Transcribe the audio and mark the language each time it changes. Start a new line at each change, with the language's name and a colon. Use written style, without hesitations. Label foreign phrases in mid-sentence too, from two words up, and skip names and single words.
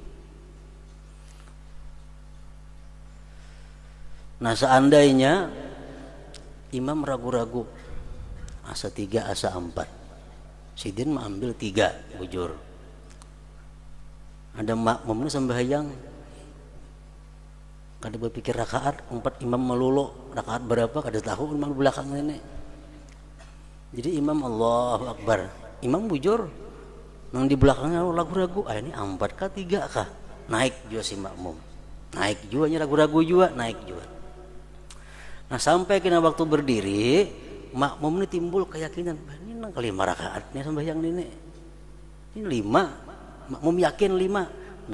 Banjar: Nah, seandainya imam ragu-ragu, asa 3, asa 4, sidin mengambil 3, bujur. Ada makmumnya sembahyang kada berpikir rakaat, 4 imam melulu rakaat berapa kada tahu, imam belakang nenek. Jadi imam Allahu Akbar, imam bujur, nang di belakangnya ragu-ragu, ini 4 kah 3 kah? Naik juga si makmum, naik juga, ragu-ragu juga, naik juga. Nah, sampai kena waktu berdiri, makmum ini timbul keyakinan, ini nang kelima rakaatnya sembahyang nenek, ini 5, makmum yakin 5.